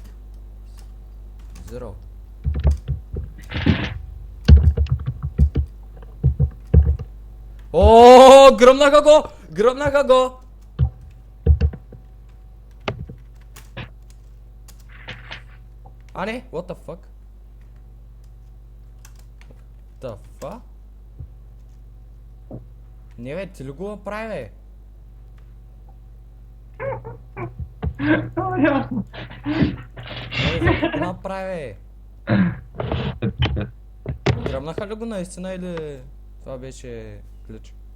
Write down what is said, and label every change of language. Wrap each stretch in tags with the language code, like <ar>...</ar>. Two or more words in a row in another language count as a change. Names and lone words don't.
<bg>Zero. О, гръмнаха го! Гръмнаха го! А не,</bg> <en>what the fuck? The fuck?</en> <bg>Не бе, ти ли го направи бе? Ясно. Не, за какво направи бе? Гръмнаха ли го наистина или това беше ключ?</bg>